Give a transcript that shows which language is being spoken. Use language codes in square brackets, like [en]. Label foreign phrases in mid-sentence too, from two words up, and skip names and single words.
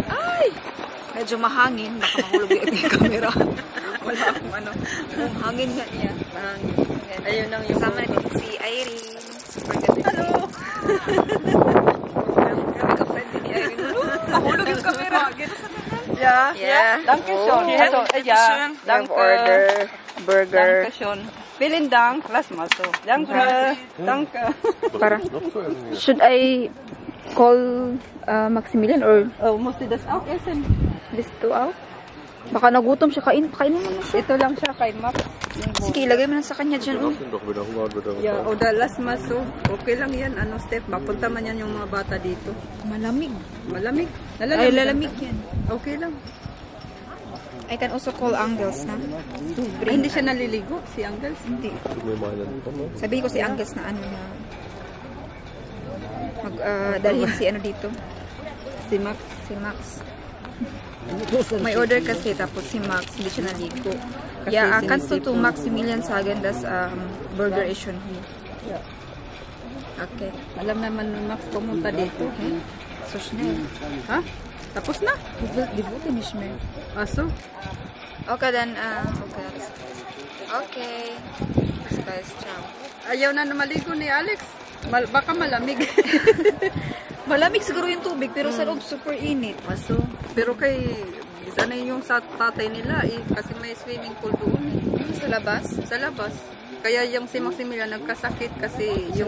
[tl] Medyo mahangin. Baka mahulog yung camera. Wala akong ano. Hangin nga niya. Mahangin. Ayun lang yung... Kasama natin si Irene. Super ganda. Hello! Grabe ka-friendly ni Irene. Mahulog yung camera. [de] Yeah. Dankeschön. Also, ja. Danke. [en] Order burger. [de] Dankeschön. Vielen Dank. Lass mal so. Danke. Danke. [tl] Para. [en] Should I call Maximilian or [de] Oh, musst du das auch essen? [en] list 2 out? [tl] Baka nagutom siya. Kainin mo na siya. Ito lang siya kay Max. Sige, ilagay mo na sa kanya dyan. Oh. [de] Yeah, oder lass mal so. [tl] Okay lang yan. Ano, Steph? Mapunta man yan yung mga bata dito. Malamig. Malamig. Ay, lalamig yan. Okay lang. [en] I can also call Angels na. [tl] Ay, hindi siya naliligo, si Angels. Hindi. Sabihin ko si Angels na ano na dalhin si ano dito. Si Max. Si Max. May order kasi tapos si Max hindi siya naligo. [de] Yeah, kannst du to Maximilian sagen, dass burger is schon hier. [en] Yeah. Okay. [tl] Alam naman ni Max pumunta dito. [de] Okay. So schnell. [tl] Ha? Tapos na? [de] Die wollte nicht mehr. [tl] Aso? [de] Okay, dann, okay. Okay. Bis guys, ciao. [tl] Ayaw na maligo ni Alex. Baka malamig. Malamig siguro yung tubig, pero sa loob super init. Aso? Pero kay sanay yung sa tatay nila kasi may swimming pool doon. Sa labas? Sa labas. Kaya yung si Maximilian nagkasakit kasi yung